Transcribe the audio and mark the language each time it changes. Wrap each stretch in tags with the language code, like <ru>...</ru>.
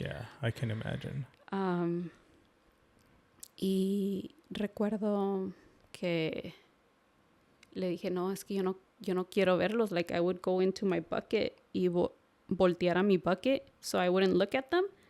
<en>Yeah, I can imagine.</en> <es>Y recuerdo que le dije, no, es que yo no quiero verlos.</es> <en>Like, I would go into my bucket</en> <es>y voltear a mi bucket</es> <en>so I wouldn't look at them.</en>